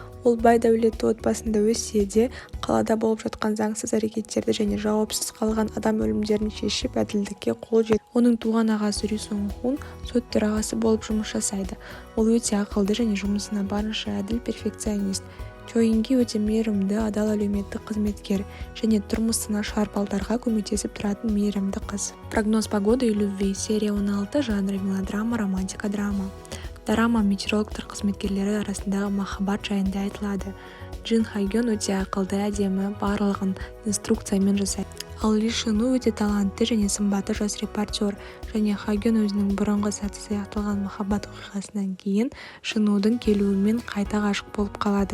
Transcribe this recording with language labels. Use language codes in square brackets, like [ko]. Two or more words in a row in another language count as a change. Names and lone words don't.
[kk] Ол бай дәулетті отбасында өссе де, қалада болып жатқан заңсыз әрекеттерді және жауапсыз қалған адам өлімдерін шешіп, әділдікке қол жеткізді. Оның туған ағасы Ри Сонг Хун сот төрағасы болып жұмыс жасайды. Ол өте ақылды және жұмысына барынша әділ перфекционист. Чо Инги өте мейірімді, адал әлеуметтік қызметкер және тұрмысы нашар балдарға көмектесіп тұратын мейірімді қыз. Прогноз погоды и любви. Серия 16, жанры мелодрама, романтика, драма. Драма метеорологтар қызметкерлері арасындағы махаббат жайында айтылады. Джин Хайгён өте ақылды, әдемі, барлығын инструкциямен жасайды. Ал Ли Шыну өте талантты және сымбатты жас репортер, және Хайгён өзінің бұрынғы сәтсіз аяқталған махаббат оқиғасынан кейін Шынудың келуімен қайта ғашық болып қалады.